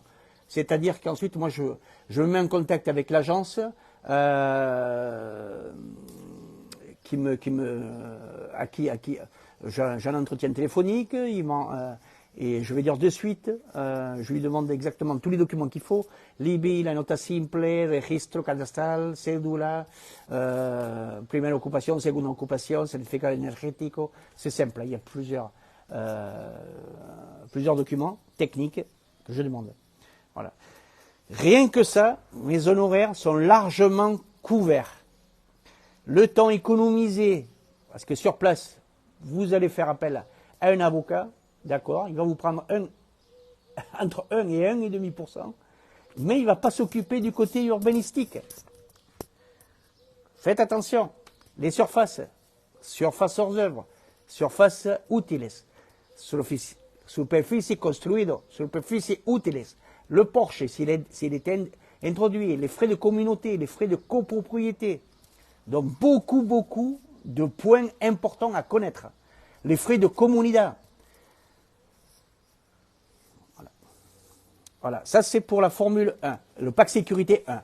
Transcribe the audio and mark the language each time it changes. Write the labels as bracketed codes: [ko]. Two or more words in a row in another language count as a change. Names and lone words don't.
[fr] C'est-à-dire qu'ensuite, moi, je me mets en contact avec l'agence à qui j'ai un entretien téléphonique, et je vais dire de suite, je lui demande exactement tous les documents qu'il faut, [es] l'IBI, la nota simple, registro cadastral, cédula, [fr] première occupation, seconde occupation, certificat énergético, c'est simple, il y a plusieurs documents techniques que je demande. Voilà. Rien que ça, mes honoraires sont largement couverts. Le temps économisé, parce que sur place, vous allez faire appel à un avocat, d'accord, il va vous prendre entre 1 et 1,5%, mais il ne va pas s'occuper du côté urbanistique. Faites attention, les surfaces hors œuvre, surfaces utiles, [es] superficie construido, superficie utiles, [fr] le porche, s'il est introduit, les frais de communauté, les frais de copropriété. Donc beaucoup de points importants à connaître. Les frais de comunidad. Voilà, ça c'est pour la Formule 1, le pack sécurité 1.